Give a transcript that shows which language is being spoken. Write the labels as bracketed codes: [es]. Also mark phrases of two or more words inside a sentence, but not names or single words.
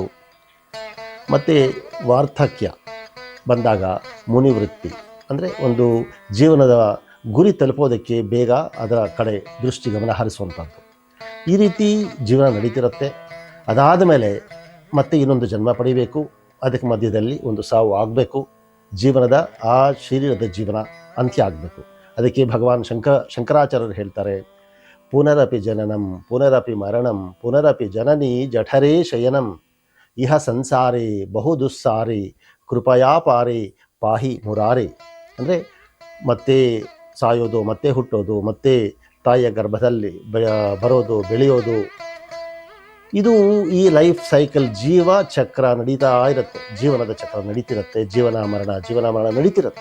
[kn] ಮತ್ತು ವಾರ್ಧಕ್ಯ ಬಂದಾಗ ಮುನಿವೃತ್ತಿ, ಅಂದರೆ ಒಂದು ಜೀವನದ ಗುರಿ ತಲುಪೋದಕ್ಕೆ ಬೇಗ ಅದರ ಕಡೆ ದೃಷ್ಟಿ ಗಮನ ಹರಿಸುವಂಥದ್ದು. ಈ ರೀತಿ ಜೀವನ ನಡೀತಿರುತ್ತೆ. ಅದಾದ ಮೇಲೆ ಮತ್ತೆ ಇನ್ನೊಂದು ಜನ್ಮ ಪಡಿಬೇಕು. ಅದಕ್ಕೆ ಮಧ್ಯದಲ್ಲಿ ಒಂದು ಸಾವು ಆಗಬೇಕು. ಜೀವನದ ಆ ಶರೀರದ ಜೀವನ ಅಂತ್ಯ ಆಗಬೇಕು. ಅದಕ್ಕೆ ಭಗವಾನ್ ಶಂಕರಾಚಾರ್ಯರು ಹೇಳ್ತಾರೆ, [sa] ಪುನರಪಿ ಜನನಂ ಪುನರಪಿ ಮರಣಂ ಪುನರಪಿ ಜನನಿ ಜಠರೇ ಶಯನಂ ಇಹ ಸಂಸಾರೇ ಬಹು ದುಸ್ಸಾರಿ ಕೃಪಯಾ ಪಾರೆ ಪಾಹಿ ಮುರಾರೆ. [kn] ಅಂದರೆ ಮತ್ತೆ ಸಾಯೋದು, ಮತ್ತೆ ಹುಟ್ಟೋದು, ಮತ್ತೆ ತಾಯಿಯ ಗರ್ಭದಲ್ಲಿ ಬರೋದು, ಬೆಳೆಯೋದು, ಇದು ಈ [en] life cycle, [kn] ಜೀವ ಚಕ್ರ ನಡೀತಾ ಇರುತ್ತೆ. ಜೀವನದ ಚಕ್ರ ನಡೀತಿರುತ್ತೆ. ಜೀವನ ಮರಣ ನಡೀತಿರುತ್ತೆ.